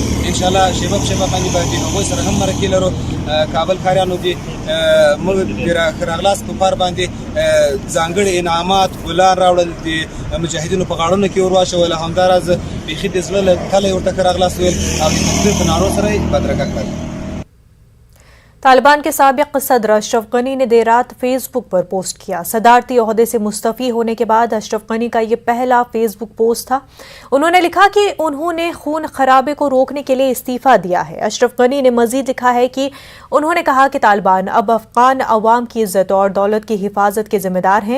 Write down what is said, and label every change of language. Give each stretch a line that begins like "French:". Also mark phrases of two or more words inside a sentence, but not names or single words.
Pashto: انشاءالله شیبه په شیبه باندې به د هغوی سره هم مرکې لرو. کابل ښاریانو دې موږ د راغلاست په پار باندې ځانګړي انعامات ګلان راوړل د مجاهدینو په غاړونو کې ور واچول. همداراز بیخي د زړه له تله یې ورته ښه راغلاست ویل او د تکبیر په نارو سره یې بدرګه کړل.
Urdu: طالبان کے سابق صدر اشرف غنی نے دیر رات فیس بک پر پوسٹ کیا. صدارتی عہدے سے مستعفی ہونے کے بعد اشرف غنی کا یہ پہلا فیس بک پوسٹ تھا. انہوں نے لکھا کہ انہوں نے خون خرابے کو روکنے کے لیے استعفیٰ دیا ہے. اشرف غنی نے مزید لکھا ہے کہ انہوں نے کہا کہ طالبان اب افغان عوام کی عزت اور دولت کی حفاظت کے ذمہ دار ہیں.